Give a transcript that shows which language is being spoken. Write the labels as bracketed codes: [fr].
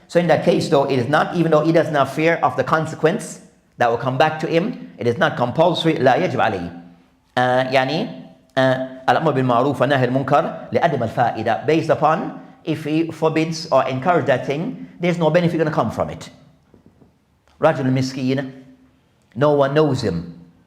[en] So in that case though, it is not, even though he does not fear of the consequence that will come back to him, it is not compulsory. [ar] لا يجب عليه. يعني الأمر بالمعروف والنهي عن المنكر لعدم الفائدة. [en] Based upon, if he forbids or encourages that thing, there's no benefit going to come from it. [ar] رجل مسكين, [en] no one knows him.